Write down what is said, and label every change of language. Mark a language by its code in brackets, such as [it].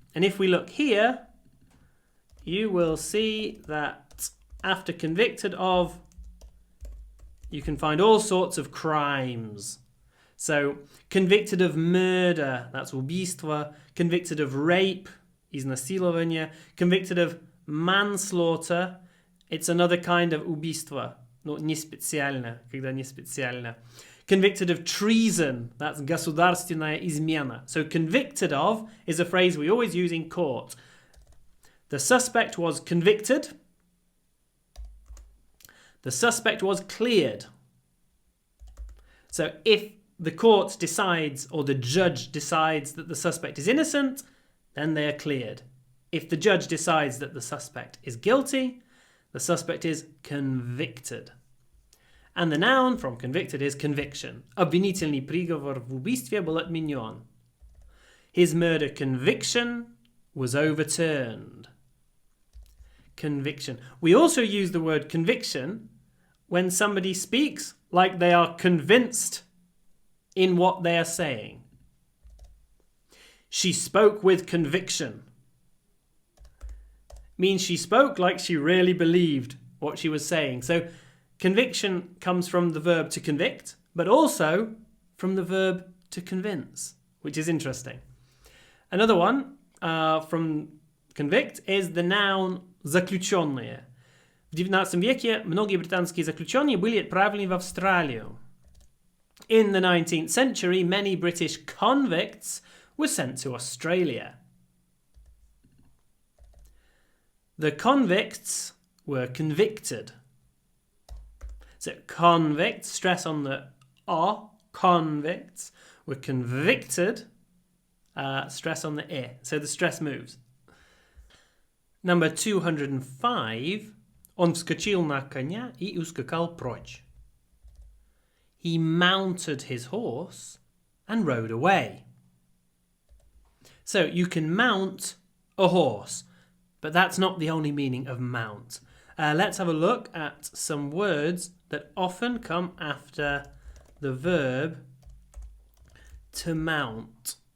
[en] And if we look here, you will see that after convicted of, you can find all sorts of crimes. So, convicted of murder, that's убийство. Convicted of rape, изнасилование. Convicted of manslaughter, it's another kind of убийство. [ru] Но не специально, когда не специально. [en] Convicted of treason, that's [ru] государственная измена. [en] So, convicted of is a phrase we always use in court. The suspect was convicted The suspect was cleared. So if the court decides or the judge decides that the suspect is innocent, then they are cleared. If the judge decides that the suspect is guilty, the suspect is convicted. And the noun from convicted is conviction. [ru] Обвинительный приговор в убийстве был отменен. [en] His murder conviction was overturned. Conviction. We also use the word conviction when somebody speaks like they are convinced in what they are saying. She spoke with conviction. Means she spoke like she really believed what she was saying. So conviction comes from the verb to convict, but also from the verb to convince, which is interesting. Another one from convict is the noun заключенные. [ru] В XIX веке многие британские заключенные были отправлены в Австралию. [en] In the 19th century, many British convicts were sent to Australia. The convicts were convicted. So convicts, stress on the O, convicts, were convicted, stress on the I. So the stress moves. Number 205. [ru] Он вскочил на коня и ускакал прочь. [en] He mounted his horse and rode away. So you can mount a horse, but that's not the only meaning of mount. Let's have a look at some words that often come after the verb to mount.